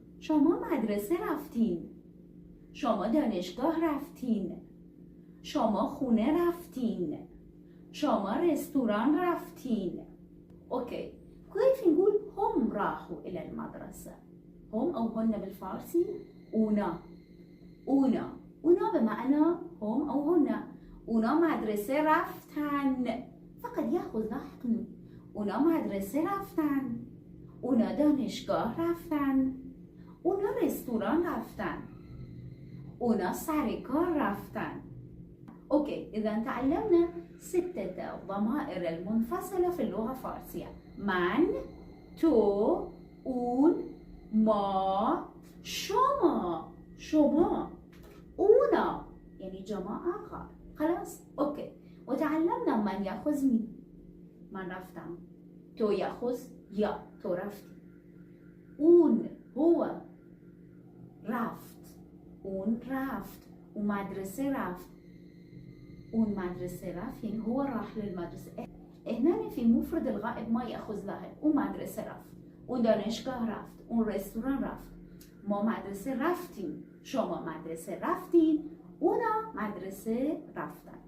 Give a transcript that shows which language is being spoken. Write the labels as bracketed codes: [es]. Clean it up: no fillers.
[fa] شما مدرسة رفتين، شما دانشگاه رفتین، شما خونه رفتین، شما رستوران رفتین. [ar] اوكي، كيف نقول هم راحوا إلى المدرسة؟ هم أو هن بالفارسي اونا. اونا بمعنى هم أو هن. [fa] اونا مدرسة رفتن، [ar] فقط يأخذ لاحق. [fa] اونا مدرسة رفتن، اونا دانشگاه رفتن، اونا رستوران رفتن، اونا سر کار رفتن. [ar] اوكي، اذا تعلمنا 6 ضمائر المنفصلة في اللغة الفارسية: من، تو، اون، ما، شما، اونا، يعني جماعة غائب. خلاص اوكي. وتعلمنا من يأخذ مين. [fa] من رفتم. تو يأخذ يا، تو رفتی. اون هو رفت، اون رفت، اون مدرسه رفت، اون مدرسه رفت [ar] يعني هو راح للمدرسه. هنا في مفرد الغائب ما يأخذ لاحق. [fa] اون مدرسه رفت، اون دانشگاه رفت، اون رستوران رفت. ما مدرسه رفتیم، شما مدرسه رفتین، اونا مدرسه رفتن.